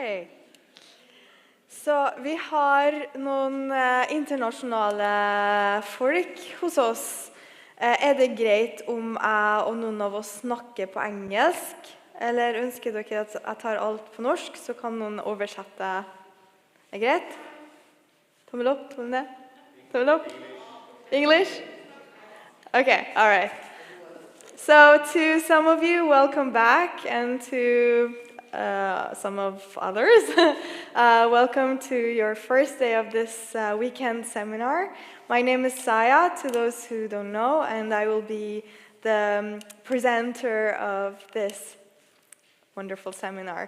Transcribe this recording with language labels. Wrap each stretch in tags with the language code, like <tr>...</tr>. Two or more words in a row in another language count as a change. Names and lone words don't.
<no>Så vi har noen internasjonale folk hos oss. Det greit om jeg og noen av oss snakker på engelsk? Eller ønsker dere at jeg tar alt på norsk, så kan noen oversette? Greit? Tommel opp, tommel ned. Tommel opp.</no> <en>English? Okay, all right. So to some of you, welcome back, and to some of others, welcome to your first day of this weekend seminar. My name is Saya, to those who don't know, and I will be the presenter of this wonderful seminar.</en>